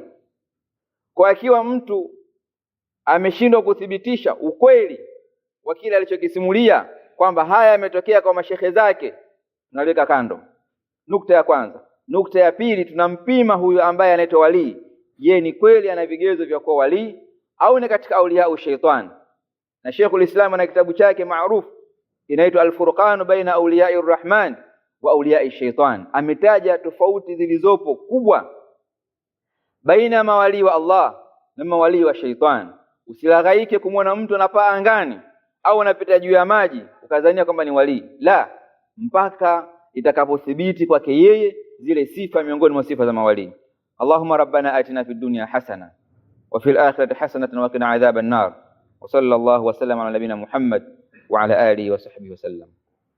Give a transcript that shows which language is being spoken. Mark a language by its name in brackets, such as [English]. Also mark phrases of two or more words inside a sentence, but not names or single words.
[Swahili] Kwa akiwa mtu ameshindwa kuthibitisha ukweli wa kile alichokisimulia kwamba haya yametokea kwa mashehe zake, tunaweka kando. Nukta ya kwanza. Nukta ya pili, tunampima huyu ambaye anaitwa wali, je, ni kweli ana vigezo vya kuwa wali au ni katika [Arabic] أولياء الشيطان? [Swahili] Na Sheikhul Islam ana kitabu chake maarufu inaitwa Al-Furqan baina awliya'i Rahman wa awliya'i shaitan, ametaja tofauti zilizopo kubwa baina mawali wa Allah na mawali wa shaitan. Usilaghaike kumwona mtu anapaa angani au anapita juu ya maji ukadhania kwamba ni wali, la, mpaka itakapothibiti kwake yeye zile sifa miongoni mwa sifa za mawali. [Arabic] اللهم ربنا آتنا في الدنيا حسنة وفي الآخرة حسنة وقنا عذاب النار وصلى الله وسلم على نبينا محمد وعلى آله وصحبه وسلم.